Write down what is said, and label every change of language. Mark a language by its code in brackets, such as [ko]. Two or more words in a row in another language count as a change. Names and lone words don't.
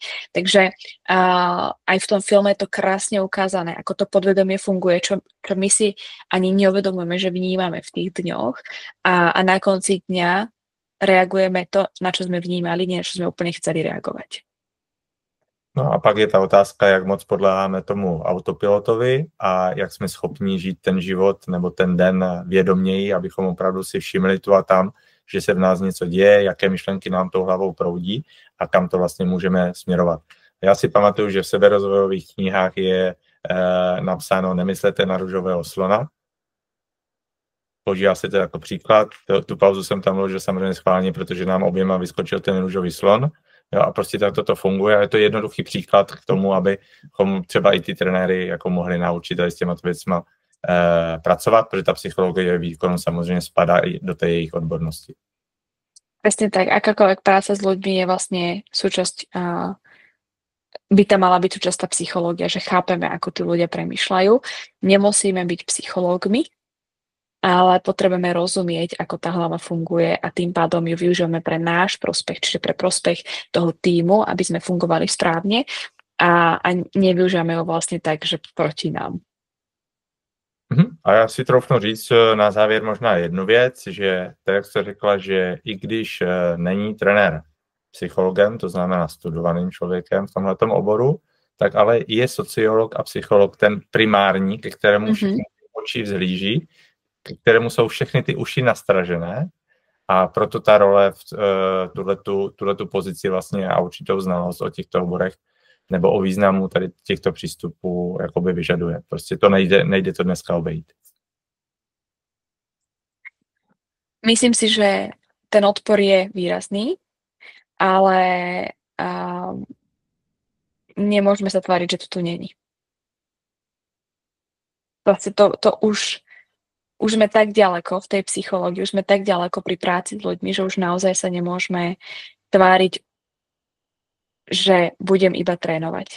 [sk] Takže aj v tom filme je to krásne ukázané, ako to podvedomie funguje, čo my si ani neuvedomujeme, že vnímame v tých dňoch a na konci dňa reagujeme to, na čo sme vnímali, nie na čo sme úplne chceli reagovať. [cs] No a pak je ta otázka, jak moc podléháme tomu autopilotovi a jak jsme schopni žít ten život nebo ten den vědoměji, abychom opravdu si všimli tu a tam, že se v nás něco děje, jaké myšlenky nám tou hlavou proudí a kam to vlastně můžeme směrovat. Já si pamatuju, že v seberozvojových knihách je napsáno nemyslete na růžového slona. Používá se to jako příklad. Tu pauzu jsem tam vložil samozřejmě schválně, protože nám oběma vyskočil ten růžový slon. Jo, a prostě tak toto funguje a je to jednoduchý příklad k tomu, abychom třeba i ty trenéry jako mohli naučit tady s těma věcma pracovat, protože ta psychologie výkonu samozřejmě spadá i do té jejich odbornosti. [sk] Presne tak, akákoľvek práca s ľuďmi je vlastne súčasť, by tam mala byť súčasť tá psychológia, že chápeme, ako tí ľudia premýšľajú. Nemusíme byť psychológmi, ale potrebujeme rozumieť, ako tá hlava funguje a tým pádom ju využívame pre náš prospech, čiže pre prospech toho tímu, aby sme fungovali správne a nevyužívame ho vlastne tak, že proti nám. [cs] A já si troufnu říct na závěr možná jednu věc, že tak jak jste řekla, že i když není trenér psychologem, to znamená studovaným člověkem v tomhletom oboru, tak ale je sociolog a psycholog ten primární, ke kterému všichni oči vzhlíží, ke kterému jsou všechny ty uši nastražené a proto ta role v tuhletu pozici vlastně a určitou znalost o těchto oborech nebo o významu tady těchto přístupů jakoby vyžaduje. Prostě to nejde to dneska obejít. [sk] Myslím si, že ten odpor je výrazný, ale nemôžeme sa tváriť, že to tu není. Vlastne to už sme tak ďaleko v tej psychológii, už sme tak ďaleko pri práci s ľuďmi, že už naozaj sa nemôžeme tváriť, že budem iba trénovať.